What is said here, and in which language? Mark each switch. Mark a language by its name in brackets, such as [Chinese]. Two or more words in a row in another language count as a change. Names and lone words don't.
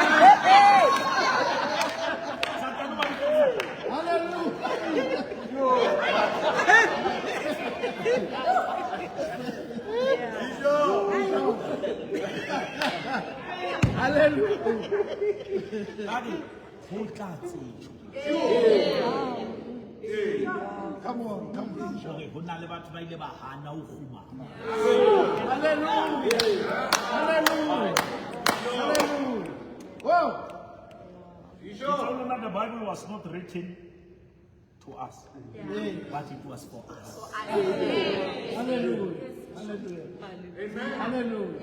[Southern Sotho] Satan o ba bitsa di Satan. [English] Hallelujah! [Southern Sotho] Daddy, ho tla tsetsho [English] Come on, come on. [Southern Sotho] hore ho na le batho ba ile ba hana ho khumama. [English] Hallelujah! Hallelujah! Hallelujah! Whoa! It's only that the Bible was not written to us, but it was for us. Hallelujah. Hallelujah. Hallelujah.